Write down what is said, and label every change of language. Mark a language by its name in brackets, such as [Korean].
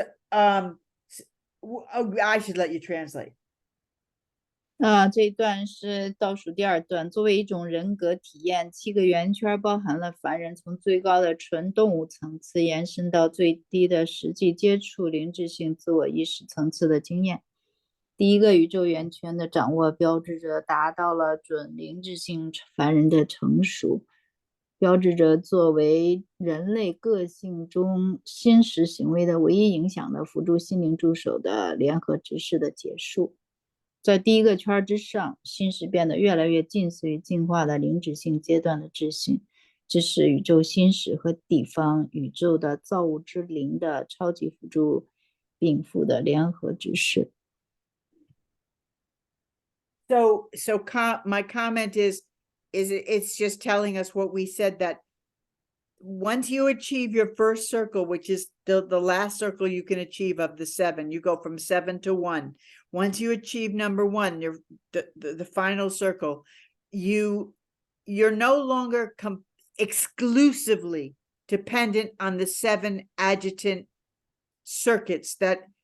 [English] I should let you translate. [Chinese] 这一段是倒数第2段。作为一种人格体验，7个圆圈包含了凡人从最高的纯动物层次延伸到最低的实际接触灵智性自我意识层次的经验。第一个宇宙圆圈的掌握标志着达到了准灵智性凡人的成熟，标志着作为人类个性中心识行为的唯一影响的辅助心灵助手的联合执事的结束。在第一个圈之上，心识变得越来越近似于进化的灵智性阶段的智性，这是宇宙心识和地方宇宙的造物之灵的超级辅助禀赋的联合执事。 [English] So my comment is it's just telling us what we said, that once you achieve your first circle, which is the last circle you can achieve of the 7, you go from 7 to 1. Once you achieve number 1, the final circle, you're no longer exclusively dependent on the 7 adjutant circuits that